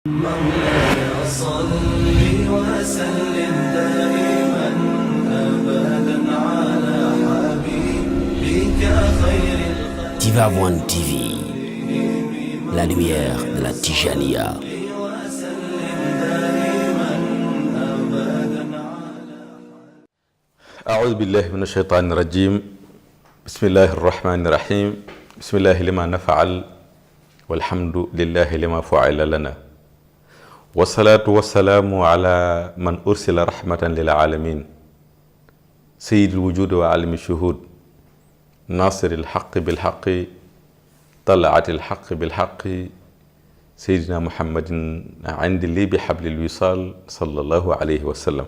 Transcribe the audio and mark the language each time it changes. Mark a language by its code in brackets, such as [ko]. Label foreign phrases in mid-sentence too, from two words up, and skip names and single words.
[ar] مولاي صل وسلم دائما أبدا على حبيبك خير الخلق. [fr] Tivaouane TV, la lumière de la Tijaniya. [ar] أعوذ بالله من الشيطان الرجيم. بسم الله الرحمن الرحيم. بسم الله لما نفعل والحمد لله لما فعل لنا والصلاة والسلام على من أرسل رحمة للعالمين سيد الوجود وعالم الشهود ناصر الحق بالحق طلعت الحق بالحق سيدنا محمد عند لي بحبل الوصال صلى الله عليه وسلم.